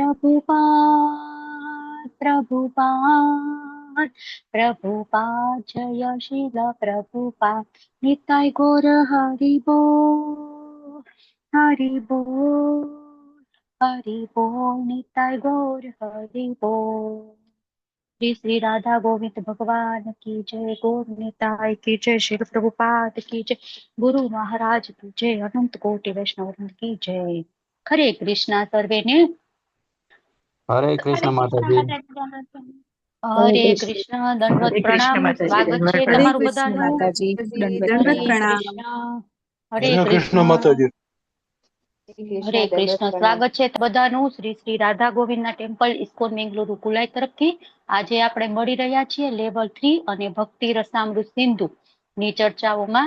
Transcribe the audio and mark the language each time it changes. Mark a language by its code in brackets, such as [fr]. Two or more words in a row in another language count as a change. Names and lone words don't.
[gu] પ્રભુપાદ જય શીલ પ્રભુપાદ નિતાય ગોર હરિ બોલ હરિ બોલ નિતાય ગોર હરિ બોલ। [hi] श्री श्री राधा गोविंद भगवान की जय, गौर निताय की जय, श्री प्रभुपाद की जय, गुरु महाराज की जय, अनंत कोटि वैष्णव वृंद की जय। [gu] હરે કૃષ્ણા સર્વે ને [hi] हरे कृष्ण माताजी। हरे कृष्ण दंडवत प्रणाम। [gu] स्वागत છે તમારું બધાનું। હરે કૃષ્ણ હરે કૃષ્ણ માતાજી। હરે કૃષ્ણ સ્વાગત છે બધાનું શ્રી શ્રી રાધા ગોવિંદના ટેમ્પલ ઇસ્કોન બેંગલુરુ કુલાઈ તરફથી। આજે આપણે મળી રહ્યા છીએ લેવલ 3 અને ભક્તિ રસામૃત સિંધુ ની ચર્ચાઓમાં।